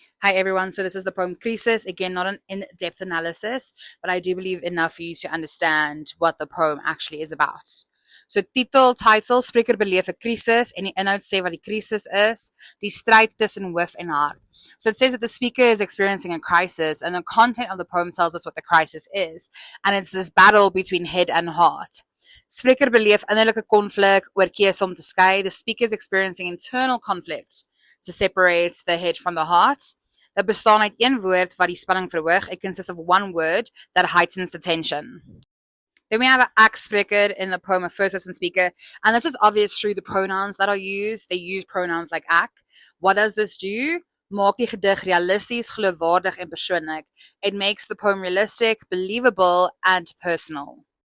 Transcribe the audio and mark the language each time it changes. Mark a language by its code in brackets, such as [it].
[en] Hi everyone, so this is the poem Krisis. Again, not an in-depth analysis, but I do believe enough for you to understand what the poem actually is about. [af] So titel, spreker beleef 'n krisis en die inhoud sê wat die krisis is, die stryd tussen hoof en hart. [en] So it says that the speaker is experiencing a crisis and the content of the poem tells us what the crisis is, and it's this battle between head and heart. [af] Spreker beleef innerlike konflik oor keuse om te skei. [en] The speaker is experiencing internal conflict to separate the head from the heart. [af] Dit bestaan uit een woord wat die spanning verhoog. [en] It consists of one word that heightens the tension. Then we have an ek spreker in the poem, a first person speaker, and this is obvious through the pronouns that are used. They use pronouns like ek. What does this do? [af] Maak die gedig realisties, geloofwaardig en persoonlik. [en] It makes the poem realistic, believable and personal.